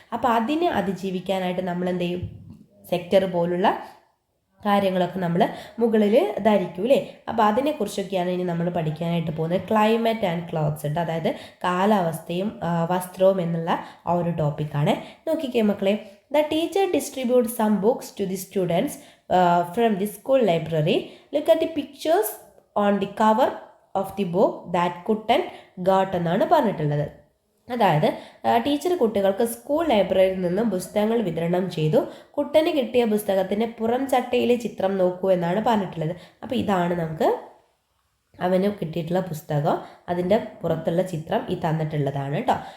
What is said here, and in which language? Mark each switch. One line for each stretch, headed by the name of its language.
Malayalam: അപ്പോൾ അതിനെ അതിജീവിക്കാനായിട്ട് നമ്മൾ എന്ത് ചെയ്യും? സെക്ടർ പോലുള്ള കാര്യങ്ങളൊക്കെ നമ്മൾ മുകളിൽ ധരിക്കും അല്ലേ. അപ്പോൾ അതിനെക്കുറിച്ചൊക്കെയാണ് ഇനി നമ്മൾ പഠിക്കാനായിട്ട് പോകുന്നത്.
English: climate and clothes
Malayalam: ഉണ്ട്, അതായത് കാലാവസ്ഥയും വസ്ത്രവും എന്നുള്ള ആ ഒരു ടോപ്പിക്കാണ്. നോക്കിക്കേ മക്കളെ,
English: the teacher distributes some books to the students from the school library. Look at the pictures on the cover of the book that Kutten got
Malayalam: എന്നാണ് പറഞ്ഞിട്ടുള്ളത്. അതായത് ടീച്ചർ കുട്ടികൾക്ക് സ്കൂൾ ലൈബ്രറിയിൽ നിന്നും പുസ്തകങ്ങൾ വിതരണം ചെയ്തു. കുട്ടന് കിട്ടിയ പുസ്തകത്തിൻ്റെ പുറം ചട്ടയിലെ ചിത്രം നോക്കൂ എന്നാണ് പറഞ്ഞിട്ടുള്ളത്. അപ്പോൾ ഇതാണ് നമുക്ക് അവന് കിട്ടിയിട്ടുള്ള പുസ്തകം, അതിൻ്റെ പുറത്തുള്ള ചിത്രം ഈ തന്നിട്ടുള്ളതാണ് കേട്ടോ.